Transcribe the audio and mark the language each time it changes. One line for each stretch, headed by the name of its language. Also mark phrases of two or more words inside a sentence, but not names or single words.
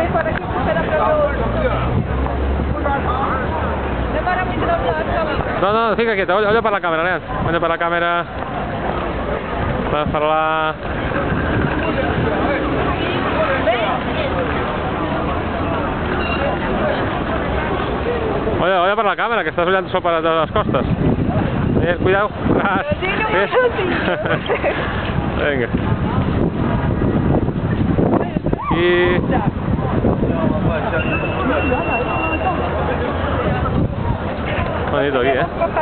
Portuguese: para que espera para o demora muito não No, fica quieto, olha para
Spanish: la cámara,
Portuguese: Lean. Olha para
Spanish: la cámara.
Portuguese: Vas para lá. Olha para
Spanish: la cámara,
Portuguese: que estás olhando só para
Spanish: las costas. Cuidado. Venga. Y... Bonito aquí, ¿eh?